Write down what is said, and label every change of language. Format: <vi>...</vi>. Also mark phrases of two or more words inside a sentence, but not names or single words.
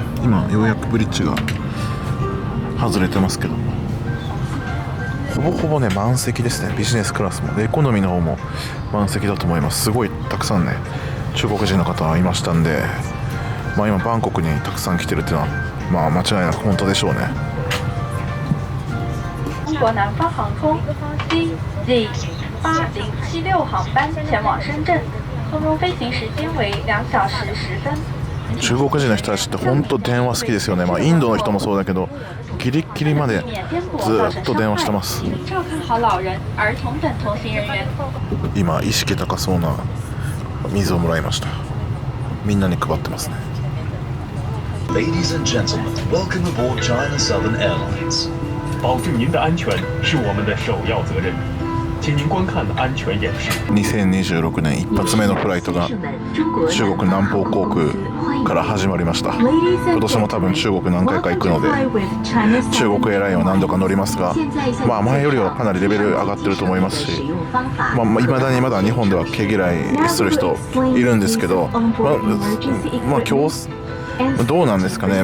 <ja>今ようやくブリッジが外れてますけど、ほぼほぼね満席ですね。ビジネスクラスもエコノミーの方も満席だと思います。すごいたくさんね中国人の方いましたんで、今バンコクにたくさん来てるっていうのは間違いなく本当でしょうね。</ja> <zh>中国南方航空 CZ8076 航班前往深圳，空中飞行时间为2小时10分。</zh> <ja>中国人の人たちって本当電話好きですよね。インドの人もそうだけどギリギリまでずっと電話してます。今意識高そうな水をもらいました。みんなに配ってますね。</ja> <en>Ladies and gentlemen, welcome aboard China Southern Airlines.</en> <zh>保证您的安全是我们的首要責任，请您观看安全演示。</zh> <ja>2026年一発目のフライトが中国南方航空から始まりました。今年も多分中国何回か行くので中国エアラインは何度か乗りますが、前よりはかなりレベル上がってると思いますし、いまだにまだ日本では毛嫌いする人いるんですけど、今日どうなんですかね。</ja>